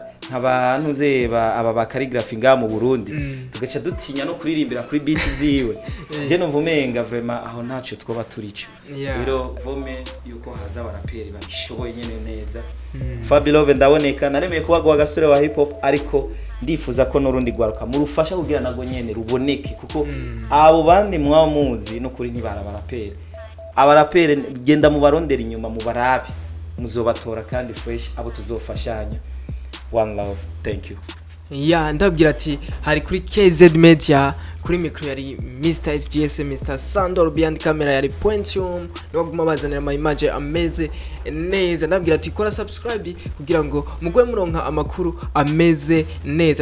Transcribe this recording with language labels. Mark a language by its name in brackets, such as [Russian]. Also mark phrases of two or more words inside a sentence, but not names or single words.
[Rundi] abantu zeba aba ba calligraphy nga mu Burundi tugaca dutinya no kuririmbira kuri beat ziwe je no vumenga vraiment aho ntaco twoba turico rero vome yuko haza baraperi bashoboye nyene neza Fabirove ndaboneka naremeye kuba gasore wa [English] hip hop [Rundi] ariko ndifuza ko n'urundi gwaruka mu rufasha kugira nago nyene ruboneke kuko abo bandi mwamuzi no kuri ntibara baraperi abaraperi genda mu barondera inyuma mu barabi muzobatora kandi fresh abo tuzofashanya. [English] One love, thank you. [Rundi] Ndabwira ati hari kuri KZ Media kuri micro yari Mr SGS Mr Sandor [English] behind camera [Rundi] yari Pointium noguma bazanira ama image ameze neza. Ndabwira ati kora subscribe kugira ngo mugwe muronka amakuru ameze neza.